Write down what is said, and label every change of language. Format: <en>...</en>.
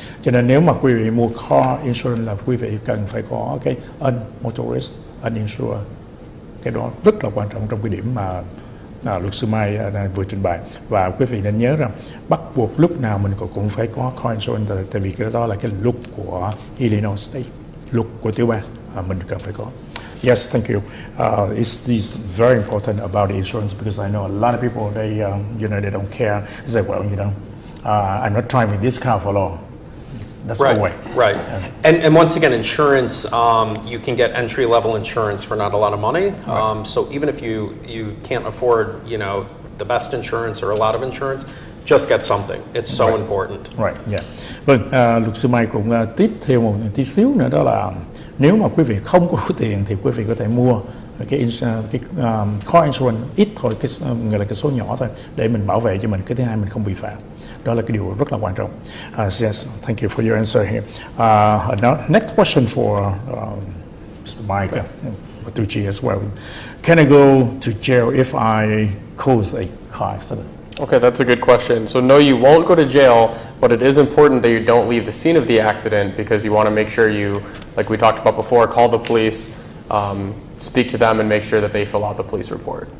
<vi>Cho nên nếu mà quý vị mua car insurance là quý vị cần phải có cái motorist uninsured. Cái đó rất là quan trọng trong cái điểm mà luật sư Mai vừa trình bày. Và quý vị nên nhớ rằng bắt buộc lúc nào mình cũng phải có car insurance, tại vì cái đó là cái luật của Illinois State, luật của tiểu bang mình cần phải có.</vi> <en>Yes, thank you. It's very important about the insurance because I know a lot of people they they don't care. They say, well, I'm not driving this car for long. That's right, no way. right. And once again, insurance, you can get entry level insurance for not a lot of money. So even if you can't afford, the best insurance or a lot of insurance, just get something. It's so important. Right, yeah.</en> <vi>Vâng, luật sư Mai cũng tiếp theo một tí xíu nữa, đó là nếu mà quý vị không có tiền thì quý vị có thể mua cái car insurance ít thôi, gọi là cái số nhỏ thôi, để mình bảo vệ cho mình. Cái thứ hai mình không bị phạt. Đó là cái điều rất là quan trọng.</vi> <en>Yes, thank you for your answer here. Next question for Mr. Mike Bertucci as well. Can I go to jail if I cause a car accident? Okay, that's a good question. So no, you won't go to jail, but it is important that you don't leave the scene of the accident because you want to make sure you, like we talked about before, call the police, speak to them and make sure that they fill out the police report.</en>